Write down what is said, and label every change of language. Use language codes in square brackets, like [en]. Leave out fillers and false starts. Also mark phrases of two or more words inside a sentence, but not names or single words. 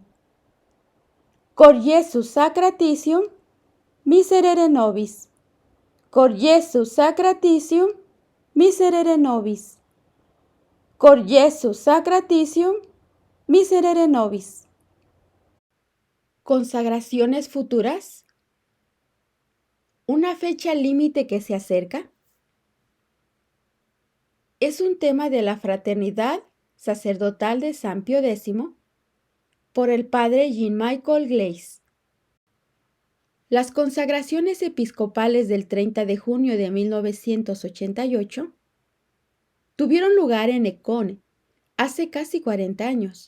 [la] Cor Iesu sacratitium miserere nobis. Cor Iesu sacratitium miserere nobis. Cor Iesu sacratitium miserere nobis. [es] ¿Consagraciones futuras? ¿Una fecha límite que se acerca? Es un tema de la Fraternidad Sacerdotal de San Pío X por el padre Jean-Michel Gleis. Las consagraciones episcopales del 30 de junio de 1988 tuvieron lugar en Econe hace casi 40 años.